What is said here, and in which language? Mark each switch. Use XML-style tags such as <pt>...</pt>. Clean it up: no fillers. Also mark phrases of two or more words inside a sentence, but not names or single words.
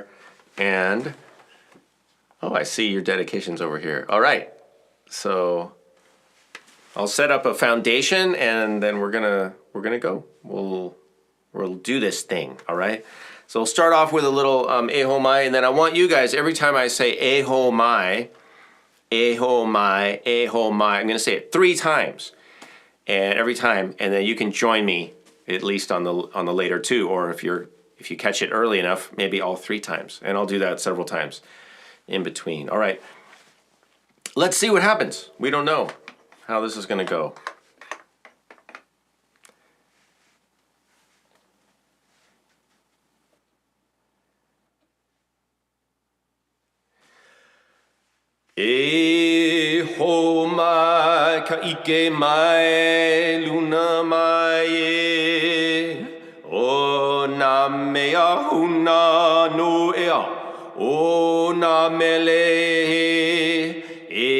<en>And oh, I see your dedications over here. All right, so I'll set up a foundation, and then we're gonna go. We'll do this thing. All right. So we'll start off with a little E Ho Mai, and then I want you guys, every time I say E Ho Mai, E Ho Mai, E Ho Mai, I'm going to say it 3 times, and every time, and then you can join me at least on the later 2, or if you catch it early enough, maybe all 3 times, and I'll do that several times in between. All right, let's see what happens. We don't know how this is going to go.</en> <haw>E ho mai ka ike mai luna mai e o na mea huna no ea o na mele</haw>